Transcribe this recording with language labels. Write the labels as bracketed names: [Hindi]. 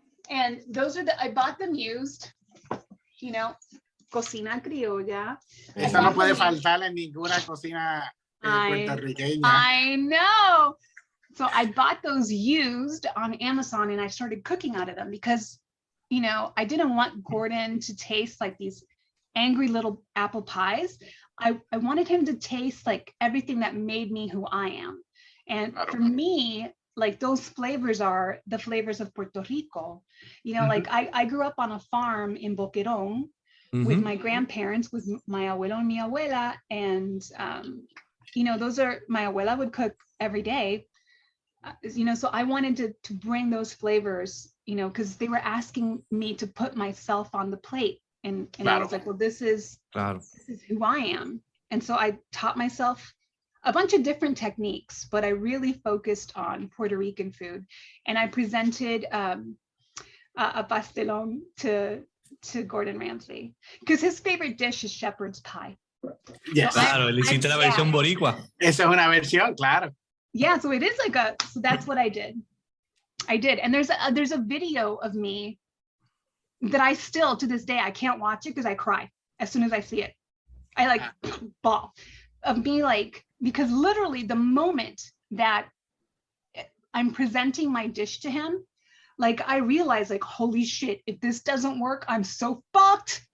[English] And those are I bought them used, cocina criolla. [Spanish] Esa no puede faltar en ninguna cocina puertorriqueña. [English] I know. So I bought those used on Amazon and I started cooking out of them because, I didn't want Gordon to taste like these angry little apple pies. I wanted him to taste like everything that made me who I am. And for me, like those flavors are the flavors of Puerto Rico. Like I grew up on a farm in Boquerón with my grandparents, with my abuelo and mi abuela. And, those are, my abuela would cook every day. So I wanted to bring those flavors, because they were asking me to put myself on the plate. And I was like, well, this is who I am. And so I taught myself a bunch of different techniques, but I really focused on Puerto Rican food. And I presented a pastelón to Gordon Ramsay because his favorite dish is shepherd's pie. Yes. [Spanish] Claro, le hiciste la versión boricua. Esa es una versión, claro. [English] Yeah, so it is like so that's what I did. And there's a video of me that I still, to this day, I can't watch it because I cry as soon as I see it. I like bawl of me, like, because literally the moment that I'm presenting my dish to him, like I realized, like, holy shit, if this doesn't work, I'm so fucked.